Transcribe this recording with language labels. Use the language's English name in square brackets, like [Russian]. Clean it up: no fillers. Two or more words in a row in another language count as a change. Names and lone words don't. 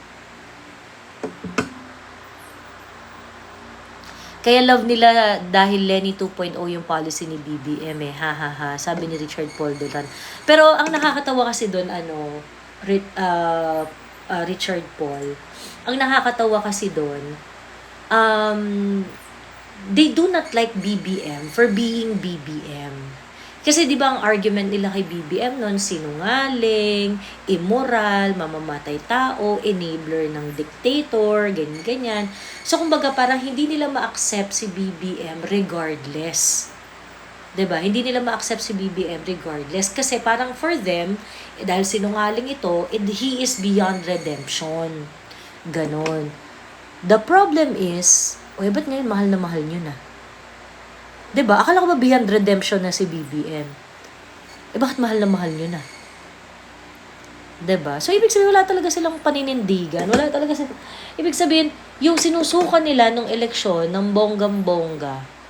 [Filipino] Kaya love nila dahil Lenny 2.0 yung policy ni BBM ha. Sabi ni Richard Paul Duran. Pero ang nakakatawa kasi doon, Richard Paul, ang nakakatawa kasi doon, [English] they do not like BBM for being BBM. [Filipino] Kasi di ba ang argument nila kay BBM noon, sinungaling, immoral, mamamatay tao, enabler ng dictator, ganyan-ganyan. So kumbaga parang hindi nila ma-accept si BBM regardless. 'Di ba? Hindi nila ma-accept si BBM regardless kasi parang [English] for them, [Filipino] dahil sinungaling ito, [English] he is beyond redemption. Ganon. The problem is, [Filipino] ba't ngayon mahal na mahal nyo na? 'Di ba? Akala ko ba [English] beyond redemption [Filipino] na si BBM? Bakit mahal na mahal nyo na? 'Di ba? So ibig sabihin wala talaga silang paninindigan. Wala talaga ibig sabihin yung sinusukan nila nung eleksyon ng bonggam-bongga.